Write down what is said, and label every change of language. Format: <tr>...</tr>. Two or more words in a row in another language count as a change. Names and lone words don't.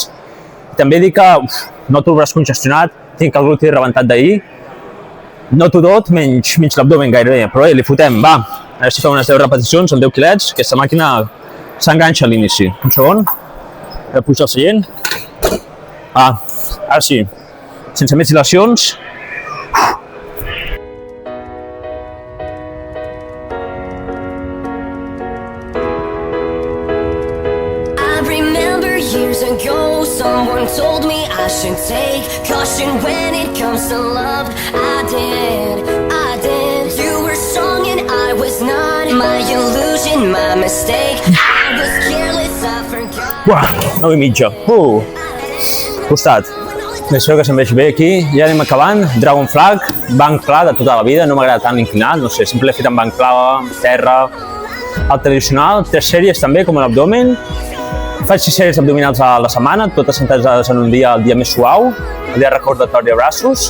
<ca>També dic que noto el braç congestionat, tinc el gluti rebentat d'ahir. Noto tot, menys l'abdomen gairebé, però bé, li fotem, va. Ara si fem unes 10 repeticions amb 10 quilets, aquesta màquina s'enganxa a l'inici. Un segon. Ara pujo el seient. Ara sí, sense més dilacions.</ca> <en>Years ago, someone told me I should take caution when it comes to love. I did. You were strong and I was it's not my illusion, my mistake. I was careless, I forgot.</en> <ca>Buah, 9:30. Costat. Espero que se'm vegi bé aquí. Ja anem acabant. Dragon Flag, banc pla de tota la vida. No m'agrada tant l'inclinat, no sé, sempre l'he fet amb banc pla, terra. El tradicional, 3 sèries també, com l'abdomen. Faig 6 sèries abdominals a la setmana, totes centrades en un dia, el dia més suau, el dia recordatori de braços.</ca>